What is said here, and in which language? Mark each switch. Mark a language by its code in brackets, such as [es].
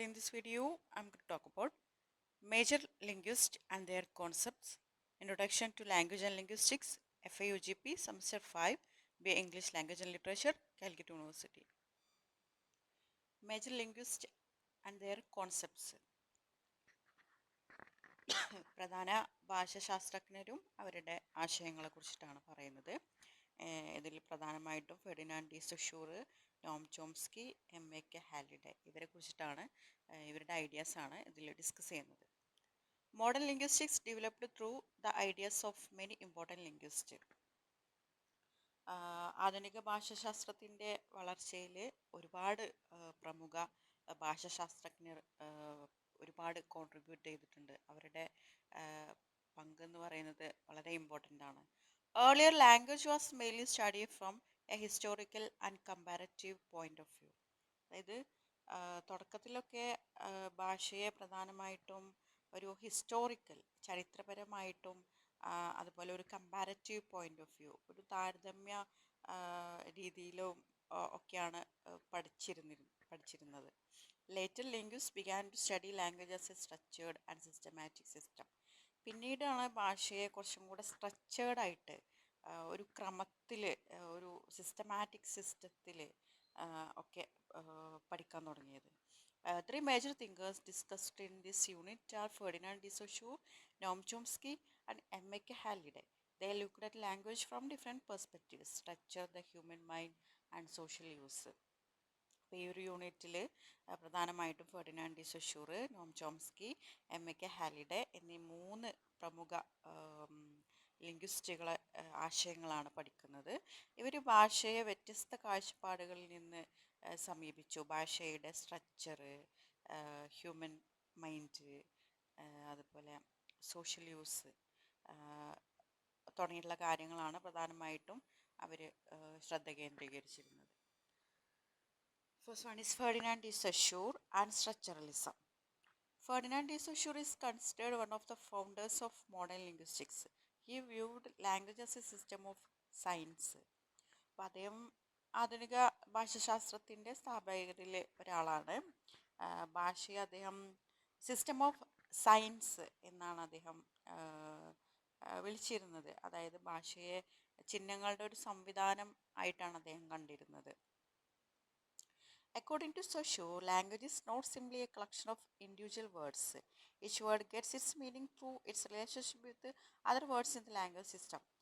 [en] In this video, I'm going to talk about major linguists and their concepts, Introduction to Language and Linguistics, FAUGP, Semester 5, BA English Language and Literature, Calicut University. Major linguists and their concepts. [ml] പ്രധാന ഭാഷാശാസ്ത്രജ്ഞരും അവരുടെ ആശയങ്ങളെക്കുറിച്ചിട്ടാണ് പറയുന്നത്. ഇതിൽ പ്രധാനമായിട്ടും Ferdinand D സുഷൂർ, Noam Chomsky, എം.എ.കെ. ഹാലിഡേ ഇവരെ കുറിച്ചിട്ടാണ് ഇവരുടെ ഐഡിയാസാണ് ഇതിൽ discuss ചെയ്യുന്നത്. [en] Modern linguistics developed through the ideas of many important linguist. [ml] ആധുനിക ഭാഷാശാസ്ത്രത്തിൻ്റെ വളർച്ചയിൽ ഒരുപാട് പ്രമുഖ ഭാഷാശാസ്ത്രജ്ഞർ ഒരുപാട് കോൺട്രിബ്യൂട്ട് ചെയ്തിട്ടുണ്ട്. അവരുടെ പങ്കെന്ന് പറയുന്നത് വളരെ ഇമ്പോർട്ടൻ്റ് ആണ്. [en] Earlier language was mainly studied from a historical and comparative point of view. [ml] അതായത് തുടക്കത്തിലൊക്കെ ഭാഷയെ പ്രധാനമായിട്ടും ഒരു ഹിസ്റ്റോറിക്കൽ ചരിത്രപരമായിട്ടും അതുപോലെ ഒരു [en] comparative point of view [ml] ഒരു താരതമ്യ രീതിയിലും ഒക്കെയാണ് പഠിച്ചിരുന്നത്. [en] Later linguists began to study language as a structured and systematic system. [ml] പിന്നീടാണ് ഭാഷയെ കുറച്ചും കൂടെ സ്ട്രക്ചേർഡായിട്ട് ഒരു ക്രമത്തിൽ ഒരു സിസ്റ്റമാറ്റിക് സിസ്റ്റത്തിൽ ഒക്കെ പഠിക്കാൻ തുടങ്ങിയത്. [en] Three major thinkers discussed in this unit are Ferdinand de Saussure, Noam Chomsky, and M.A.K. Halliday. They looked at language from different perspectives, structure, the human mind, and social use. [ml] അപ്പോൾ ഈ ഒരു യൂണിറ്റിൽ പ്രധാനമായിട്ടും Ferdinand D സുഷൂർ, Noam Chomsky, എം.എ.കെ. ഹാലിഡേ എന്നീ മൂന്ന് പ്രമുഖ ലിംഗ്വിസ്റ്റുകളെ ആശയങ്ങളാണ് പഠിക്കുന്നത്. ഇവർ ഭാഷയെ വ്യത്യസ്ത കാഴ്ചപ്പാടുകളിൽ നിന്ന് സമീപിച്ചു. ഭാഷയുടെ സ്ട്രക്ചർ, ഹ്യൂമൻ മൈൻഡ്, അതുപോലെ സോഷ്യൽ യൂസ് തുടങ്ങിയിട്ടുള്ള കാര്യങ്ങളാണ് പ്രധാനമായിട്ടും അവർ ശ്രദ്ധ കേന്ദ്രീകരിച്ചിരുന്നത്. [en] First one is Ferdinand de Saussure and structuralism. Ferdinand de Saussure is considered one of the founders of modern linguistics. He viewed language as a system of science. [ml] അപ്പോൾ അദ്ദേഹം ആധുനിക ഭാഷാശാസ്ത്രത്തിൻ്റെ സ്ഥാപകരിൽ ഒരാളാണ്. ഭാഷയെ അദ്ദേഹം സിസ്റ്റം ഓഫ് സയൻസ് എന്നാണ് അദ്ദേഹം വിളിച്ചിരുന്നത്. അതായത് ഭാഷയെ ചിഹ്നങ്ങളുടെ ഒരു സംവിധാനം ആയിട്ടാണ് അദ്ദേഹം കണ്ടിരുന്നത്. [en] According to Saussure, language is not simply a collection of individual words. Each word gets its meaning through its relationship with other words in the language system.